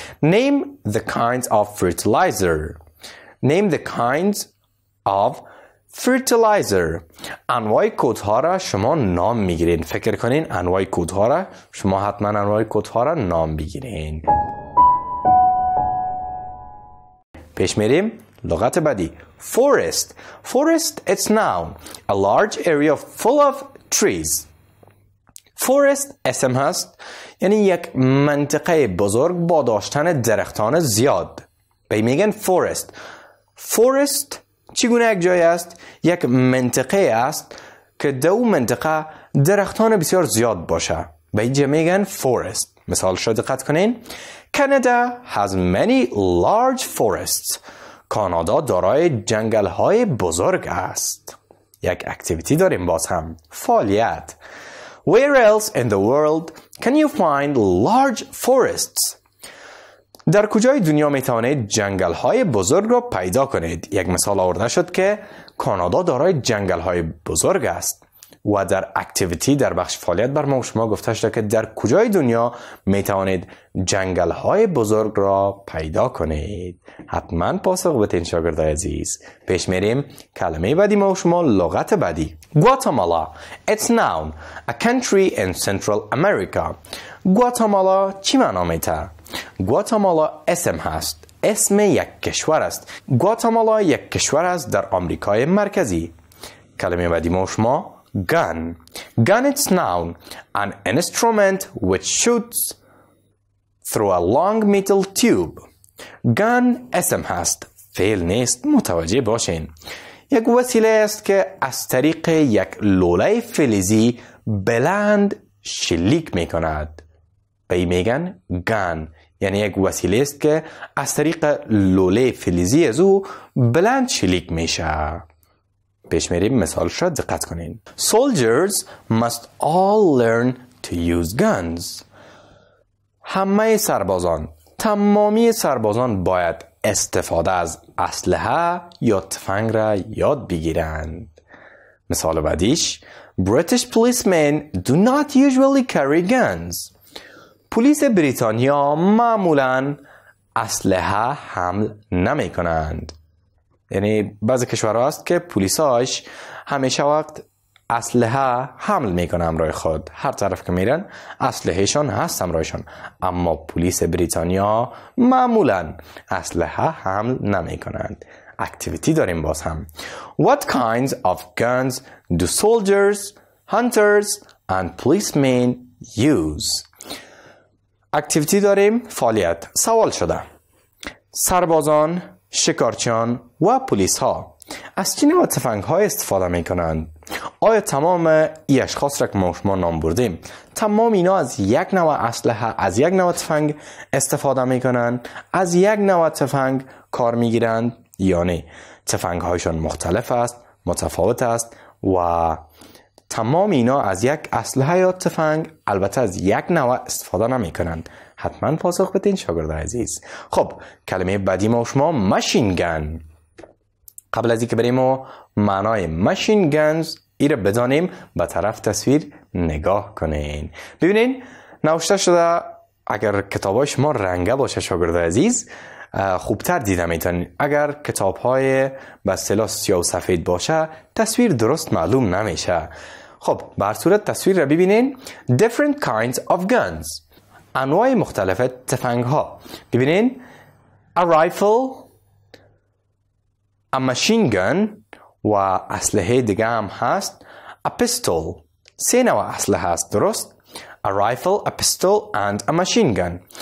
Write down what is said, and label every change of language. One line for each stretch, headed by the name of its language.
English: Name the kinds of fertilizer. Name the kinds of fertilizer.
Persian: انواع کودها را شما نام میگیرین. فکر کنین انواع کودها را شما حتما انواع کودها را نام بگیرین. پیش میریم لغت بعدی forest.
English: Forest it's noun, a large area full of trees.
Persian: forest اسم هست یعنی یک منطقه بزرگ با داشتن درختان زیاد، به میگن forest. forest چگونه یک جای است؟ یک منطقه است که دو منطقه درختان بسیار زیاد باشه، به اینجا میگن forest. مثالش را دقت کنین.
English: Canada has many large forests.
Persian: کانادا دارای جنگل های بزرگ است. یک اکتیویتی داریم باز هم، فعالیت.
English: Where else in the world can you find large forests?
Persian: در کجای دنیا می توانید جنگل های بزرگ را پیدا کنید؟ یک مثال آورده شد که کانادا دارای جنگل های بزرگ است. و در اکتیویتی در بخش فعالیت بر ما شما گفته شده که در کجای دنیا می توانید جنگل های بزرگ را پیدا کنید. حتما پاسخ بدین شاگردای عزیز. پیش میریم کلمه بعدی ما شما لغت بعدی.
English: Guatemala. It's noun, a country in Central America.
Persian: Guatemala چی معنا میده؟ Guatemala اسم هست. اسم یک کشور است. Guatemala یک کشور است در آمریکای مرکزی. کلمه بعدی ما شما gun.
English: Gun it's noun, an instrument which shoots through a long metal tube.
Persian: gun اسم هست، فعل نیست، متوجه باشین. یک وسیله است که از طریق یک لوله فلزی بلند شلیک می کند. به این میگن gun. یعنی یک وسیله است که از طریق لوله فلزی از او بلند شلیک میشه. پیش میریم مثالش را دقت کنین.
English: Soldiers must all learn to use guns.
Persian: همه سربازان، تمامی سربازان باید استفاده از اسلحه یا تفنگ را یاد بگیرند. مثال بعدیش
English: British policemen do not usually carry guns.
Persian: پلیس بریتانیا معمولاً اسلحه حمل نمی کنند. یعنی بعضی کشورها هست که پلیساش همیشه وقت اسلحه حمل میکنه همراه خود. هر طرف که میرن اسلحهشان هست همراهشان. اما پلیس بریتانیا معمولا اسلحه حمل نمی کنند. اکتیویتی داریم باز هم.
English: What kinds of guns do soldiers, hunters and policemen use?
Persian: اکتیویتی داریم. فعالیت. سوال شده. سربازان، شکارچیان و پلیس ها از چه نوع تفنگ های استفاده می کنند؟ آیا تمام ای اشخاص را که ما شما نام بردیم تمام اینا از یک نوع اسلحه، از یک نوع تفنگ استفاده می کنند؟ از یک نوع تفنگ کار می گیرند یا نه؟ تفنگ هایشان مختلف است، متفاوت است و تمام اینا از یک اسلحه یا تفنگ البته از یک نوع استفاده نمی کنند. حتما پاسخ بدین شاگرد عزیز. خب کلمه بعدی ما شما ماشین گن. قبل از اینکه بریم و معنای ماشین گنز ای را بدانیم به طرف تصویر نگاه کنین. ببینین نوشته شده. اگر کتابای شما رنگه باشه شاگرد عزیز خوبتر دیده میتونید. اگر کتاب های به اصطلاح سیاه و سفید باشه تصویر درست معلوم نمیشه. خب به هر صورت تصویر را ببینین.
English: Different kinds of guns.
Persian: انواع مختلف تفنگ ها. ببینین a rifle، a machine gun و اسلحه دیگه هم هست a pistol. سه نوع اسلحه هست درست؟
English: a rifle, a pistol and a machine gun.